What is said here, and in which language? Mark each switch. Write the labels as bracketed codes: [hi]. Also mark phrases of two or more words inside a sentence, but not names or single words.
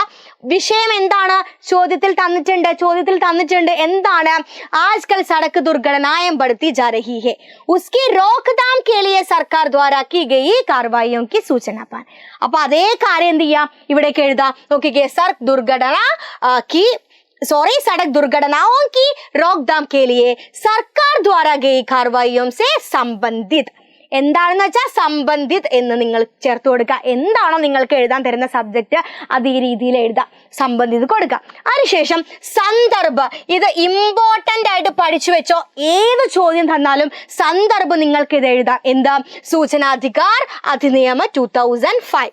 [ml] വിഷയം എന്താണ്, ചോദ്യത്തിൽ തന്നിട്ടുണ്ട് എന്താണ്, [hi] आजकल सड़क दुर्घटनाएं बढ़ती जा रही है, उसकी रोकथाम के लिए सरकार द्वारा की गई कार्रवाइयों की सूचना पाएं. [ml] അപ്പൊ അതേ കാര്യം എന്ത് ചെയ്യാം, ഇവിടേക്ക് എഴുതാം. [hi] നോക്കിക്കേ, സഡക് दुर्घटनाओं की रोकथाम के लिए सरकार द्वारा गई कार्रवाइयों से संबंधित. [ml] എന്താണെന്ന് വെച്ചാൽ സംബന്ധിത് എന്ന് നിങ്ങൾ ചേർത്ത് കൊടുക്കുക. എന്താണോ നിങ്ങൾക്ക് എഴുതാൻ തരുന്ന സബ്ജക്റ്റ് അത് ഈ രീതിയിൽ എഴുതാം, സംബന്ധിത് കൊടുക്കുക. അതിനുശേഷം സന്ദർഭ്, ഇത് ഇമ്പോർട്ടന്റ് ആയിട്ട് പഠിച്ചു വെച്ചോ. ഏത് ചോദ്യം തന്നാലും സന്ദർഭ് നിങ്ങൾക്ക് ഇത് എഴുതാം. എന്താ? സൂചനാധികാർ അധിനിയമ 2005.